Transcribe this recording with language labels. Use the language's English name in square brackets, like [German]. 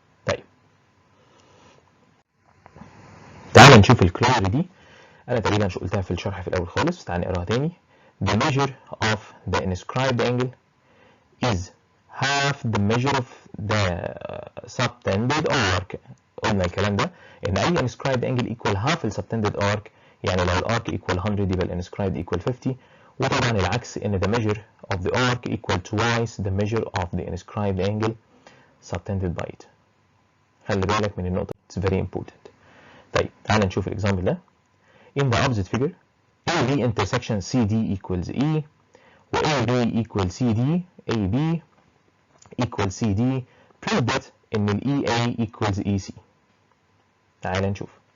[Arabic] طيب تعال نشوف الكلار دي، انا تقريبا قلتها في الشرح في الاول خالص، تعال نقراها تاني. [English] the measure of the inscribed angle is half the measure of the subtended arc. [Arabic] قلنا الكلام ده ان اي [English] inscribed angle equal half [Arabic] ال [English] subtended arc، [Arabic] يعني لو الارك equal 100 يبقى ال inscribed equal 50. وطبعا العكس ان [English] the measure of the arc equal twice the measure of the inscribed angle subtended by it. [Arabic] خلي بالك من النقطة، [English] it's very important. [Arabic] طيب تعال نشوف الاكزامبل ده. [English] in the opposite figure AB intersection CD equals E و AB equal CD AB equal CD prove that [Arabic] ان ال [English] EA equals EC. [Arabic] تعال نشوف.